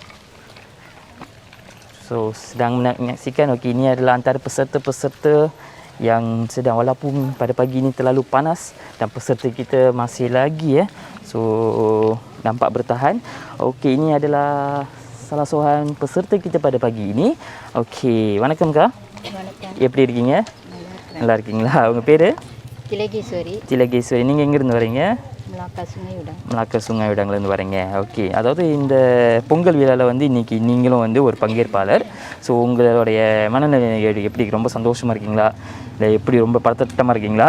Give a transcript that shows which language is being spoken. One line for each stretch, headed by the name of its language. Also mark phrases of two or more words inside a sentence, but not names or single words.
Malay: So sedang menyaksikan, okey, ini adalah antara peserta-peserta yang sedang, walaupun pada pagi ini terlalu panas dan peserta kita masih lagi so nampak bertahan. Okey, ini adalah salah seorang peserta kita pada pagi ini. Okey,
Tamil: வணக்கம்க்கா. வணக்கம். எப்படி இருக்கீங்க? நல்லா இருக்கீங்களா? உங்க பேரு? திலகேஸ்வரி, திலகேஸ்வரி. நீங்க எங்க இருந்து வரீங்க? மிளாக்கா சுமையுடன். மலாக்கா சுங்கா இடங்கள்லேருந்து வரீங்க. ஓகே, அதாவது இந்த பொங்கல் விழாவில் வந்து இன்றைக்கி நீங்களும் வந்து ஒரு பங்கேற்பாளர். ஸோ உங்களுடைய மனநிலை எப்படி, ரொம்ப சந்தோஷமாக இருக்கீங்களா, இல்லை எப்படி ரொம்ப பதட்டமாக இருக்கீங்களா?